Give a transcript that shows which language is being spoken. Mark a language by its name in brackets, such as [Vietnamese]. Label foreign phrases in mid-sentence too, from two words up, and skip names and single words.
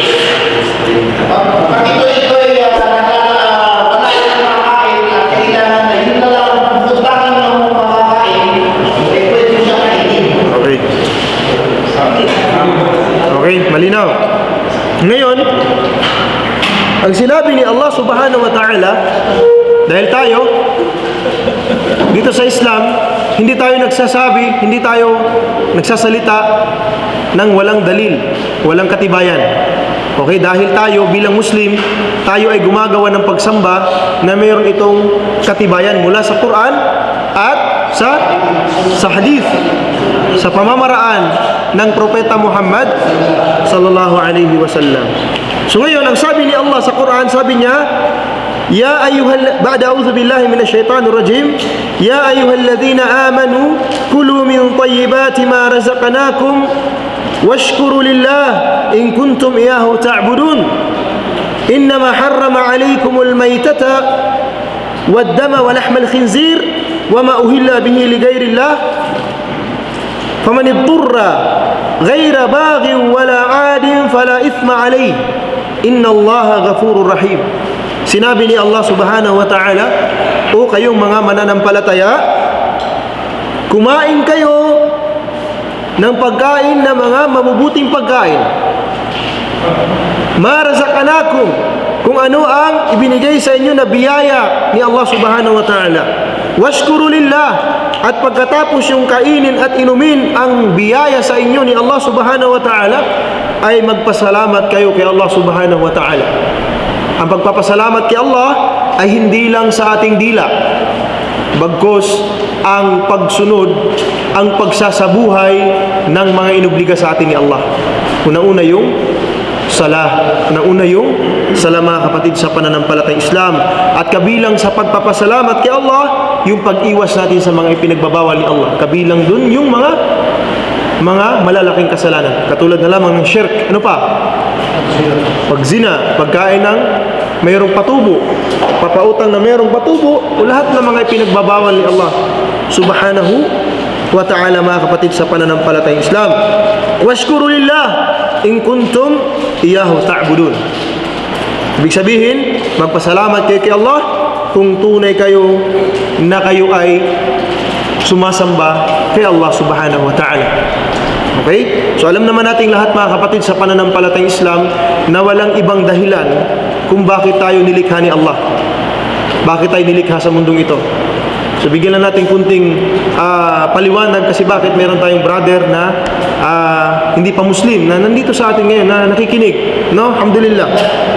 [Filipino] Pag ito ay panayin ng makakain at kailangan na yun na lang butangin ng makakain, eh pwede siya kainin. Okay. Okay, malinaw. Ngayon, ang sinabi ni Allah [Arabic] سبحانه وتعالى, [Filipino] dahil tayo dito sa Islam, hindi tayo nagsasalita ng walang dalil, walang katibayan. Okay, dahil tayo bilang Muslim, tayo ay gumagawa ng pagsamba na mayroon itong katibayan mula sa Quran at sa hadith, sa pamamaraan ng Propeta Muhammad [Arabic] صلى الله عليه وسلم. [Filipino] So ngayon, ang sabi ni Allah sa Quran, sabi niya, [Arabic] يا بعد أعوذ بالله من الشيطان الرجيم، يا أيها الذين آمنوا كلوا من طيبات ما رزقناكم واشكروا لله إن كنتم إياه تعبدون. إنما حرم عليكم الميتة والدم ولحم الخنزير وما أهل به لغير الله فمن اضطر غير باغ ولا عاد فلا إثم عليه إن الله غفور رحيم. [Filipino] Sinabi ni Allah [Arabic] سبحانه وتعالى, [Filipino] o kayong mga mananampalataya, kumain kayo ng pagkain na mga mabubuting pagkain. [Arabic] ما رزقناكم, [Filipino] kung ano ang ibinigay sa inyo na biyaya ni Allah [Arabic] سبحانه وتعالى. واشكروا لله, [Filipino] at pagkatapos yung kainin at inumin ang biyaya sa inyo ni Allah [Arabic] سبحانه وتعالى, [Filipino] ay magpasalamat kayo kay Allah [Arabic] سبحانه وتعالى. [Filipino] Ang pagpapasalamat kay Allah ay hindi lang sa ating dila, bagkus ang pagsunod, ang pagsasabuhay ng mga inobliga sa atin ni Allah. Una-una yung salah, una-una yung salah, mga kapatid, sa pananampalatayang Islam. At kabilang sa pagpapasalamat kay Allah, yung pag-iwas natin sa mga ipinagbabawal ni Allah. Kabilang dun yung mga malalaking kasalanan, katulad na lamang ng shirk. Ano pa? Pagzina, pagkain ng mayroong patubo, papautang na mayroong patubo, o lahat ng mga ipinagbabawal ni Allah [Arabic] سبحانه وتعالى, [Filipino] mga kapatid, sa pananampalatayang Islam. [Arabic] واشكروا لله إن كنتم إياه تعبدون. [Filipino] Ibig sabihin, magpasalamat kayo kay Allah kung tunay kayo na kayo ay sumasamba kay Allah [Arabic] سبحانه وتعالى. [Filipino] Okay? So alam naman nating lahat, mga kapatid, sa pananampalatayang Islam na walang ibang dahilan kung bakit tayo nilikha ni Allah. Bakit tayo nilikha sa mundong ito. So bigyan lang natin kunting paliwanag kasi bakit meron tayong brother na hindi pa Muslim na nandito sa atin ngayon na nakikinig, no?